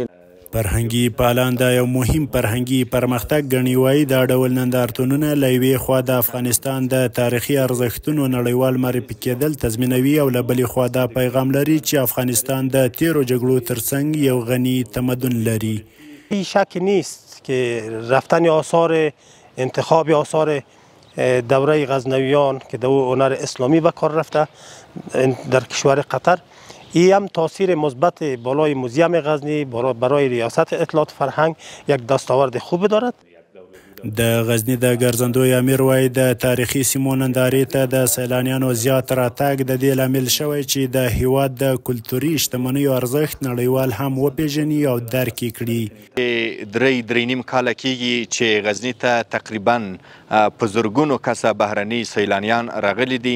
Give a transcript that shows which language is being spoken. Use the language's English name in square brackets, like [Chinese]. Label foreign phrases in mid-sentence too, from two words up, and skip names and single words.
[Pashto] فرهنګي پالان دا یو مهم فرهنګي پرمختګ ګڼي. وایي دا ډول نندارتونونه له یوې خوا د افغانستان د تاریخي ارزښتونو نړیوال معرفي کېدل تضمینوي او له بلې خوا دا پیغام لري چې افغانستان د تیرو جګړو ترڅنګ یو غني تمدن لري. [Persian] شک نیست که رفتن آثار انتخاب آثار دوره غزنویان که در هنر اسلامی به کار رفته در کشور قطر، این هم تاثیر مثبت بالای موزیم غزنی برای ریاست اطلاعات فرهنگ یک دستاورد خوب دارد. [Pashto] د غزني د ګرځندوی امیر وایي د تاریخي سیمو نندارې ته د سیلانیانو زیات راتګ د دې لامل شوی چې د هیواد د کلتوري شتمنیو ارزښت نړیوال هم وپیژني او درک یې کړي. درې نیم کاله کېږي چې غزني ته تقریبا په زرګونو کسه بهرني سیلانیان راغلي دي.